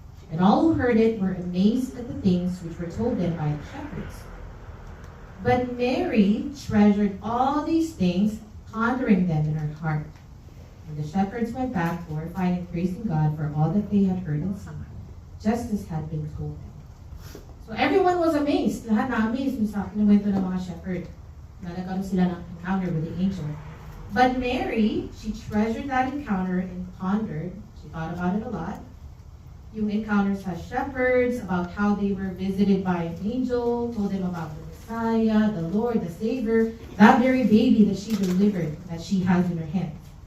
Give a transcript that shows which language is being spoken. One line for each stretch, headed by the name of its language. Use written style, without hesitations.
English: And all who heard it were amazed at the things which were told them by the shepherds. But Mary treasured all these things, pondering them in her heart. And the shepherds went back, glorifying and praising God for all that they had heard and seen, just as had been told them. So everyone was amazed.
Filipino: Lahat na amazed sa kinuwento ng mga shepherd. Na nagkaroon sila ng encounter
English: with the angel. But Mary, she treasured that encounter and pondered. She thought about it a lot. Yung encounters as shepherds, about how they were visited by an angel, told them about the Messiah, the Lord, the Savior, that very baby that she delivered, that she has in her hands.